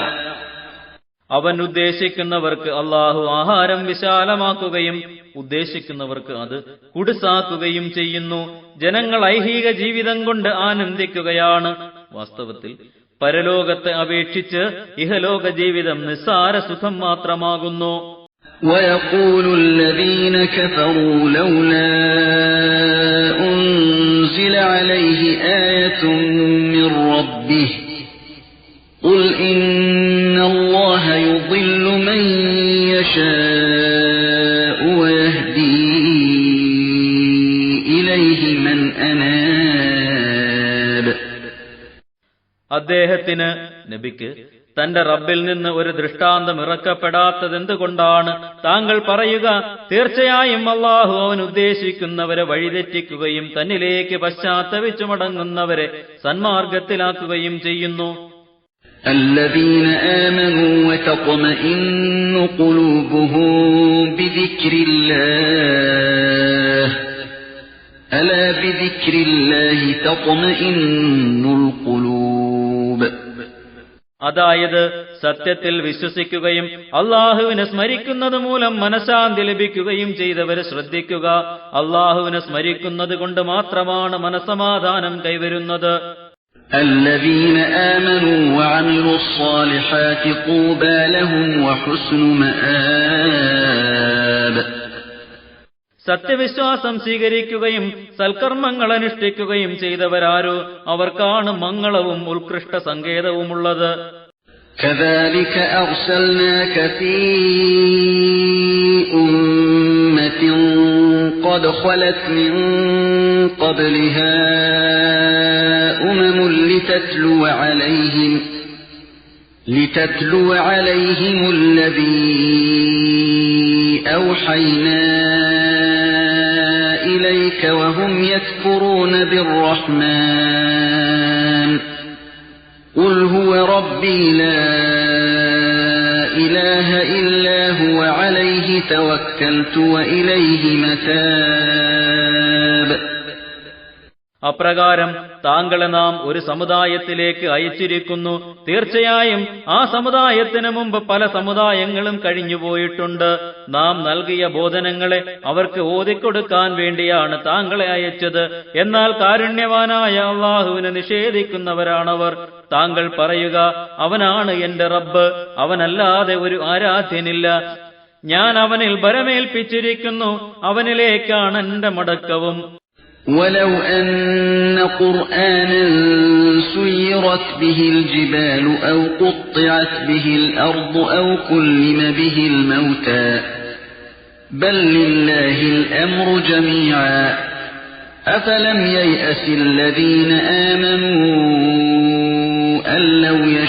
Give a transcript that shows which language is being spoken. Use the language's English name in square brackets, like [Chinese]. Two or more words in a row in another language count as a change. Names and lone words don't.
[Malayalam] അവൻ ഉദ്ദേശിക്കുന്നവർക്ക് അല്ലാഹു ആഹാരം വിശാലമാക്കുകയും ഉദ്ദേശിക്കുന്നവർക്ക് അത് കുടുസാക്കുകയും ചെയ്യുന്നു. ജനങ്ങൾ ഐഹിക ജീവിതം കൊണ്ട് ആനന്ദിക്കുകയാണ്. വാസ്തവത്തിൽ പരലോകത്തെ അപേക്ഷിച്ച് ഇഹലോക ജീവിതം നിസ്സാര സുഖം മാത്രമാകുന്നു. [Arabic] ويقول الذين كفروا لولا أنزل عليه آية من ربه قل إن الله يضل من يشاء ويهدي إليه من أناب. [Malayalam] അദ്ദേഹത്തിന് നബിക്ക് തന്റെ റബ്ബിൽ നിന്ന് ഒരു ദൃഷ്ടാന്തം ഇറക്കപ്പെടാത്തതെന്തുകൊണ്ടാണ്? താങ്കൾ പറയുക, തീർച്ചയായും അല്ലാഹു അവൻ ഉദ്ദേശിക്കുന്നവരെ വഴിതെറ്റിക്കുകയും തന്നിലേക്ക് പശ്ചാത്തപിച്ചു മടങ്ങുന്നവരെ സന്മാർഗത്തിലാക്കുകയും ചെയ്യുന്നു. [Arabic] الذين آمنوا وتطمئن قلوبهم بذكر الله ألا بذكر الله تطمئن القلوب. [Malayalam] അതായത് സത്യത്തിൽ വിശ്വസിക്കുകയും അള്ളാഹുവിനെ സ്മരിക്കുന്നത് മൂലം മനഃശാന്തി ലഭിക്കുകയും ചെയ്തവരെ ശ്രദ്ധിക്കുക. അള്ളാഹുവിനെ സ്മരിക്കുന്നത് കൊണ്ട് മാത്രമാണ് മനസ്സമാധാനം കൈവരുന്നത്. [Arabic] الذين آمنوا وعملوا الصالحات طوبى لهم وحسن مآب. [Malayalam] സത്യവിശ്വാസം സ്വീകരിക്കുകയും സൽക്കർമ്മങ്ങൾ അനുഷ്ഠിക്കുകയും ചെയ്തവരാരോ അവർക്കാണ് മംഗളവും ഉത്കൃഷ്ട സങ്കേതവുമുള്ളത്. [Arabic] كذلك أرسلناك في أمة قد خلت من قبلها أمم لتتلو عليهم الذي أوحينا إليك وهم يكفرون بالرحمن قل هو ربي لا إله إلا هو عليه توكلت وإليه متاب. [Malayalam] അപ്രകാരം താങ്കളെ നാം ഒരു സമുദായത്തിലേക്ക് അയച്ചിരിക്കുന്നു. തീർച്ചയായും ആ സമുദായത്തിന് മുമ്പ് പല സമുദായങ്ങളും കഴിഞ്ഞുപോയിട്ടുണ്ട്. നാം നൽകിയ ബോധനങ്ങളെ അവർക്ക് ഓതിക്കൊടുക്കാൻ വേണ്ടിയാണ് താങ്കളെ അയച്ചത്. എന്നാൽ കാരുണ്യവാനായ അല്ലാഹുവിനെ നിഷേധിക്കുന്നവരാണവർ. താങ്കൾ പറയുക, അവനാണ് എന്റെ റബ്ബ്, അവനല്ലാതെ ഒരു ആരാധ്യനില്ല. ഞാൻ അവനിൽ ഭരമേൽപ്പിച്ചിരിക്കുന്നു, അവനിലേക്കാണ് എന്റെ മടക്കവും. [Arabic] ولو أن قرآنا سيرت به الجبال أو قطعت به الأرض أو كلم به الموتى بل لله الأمر جميعا أفلم ييأس الذين آمنوا أن لو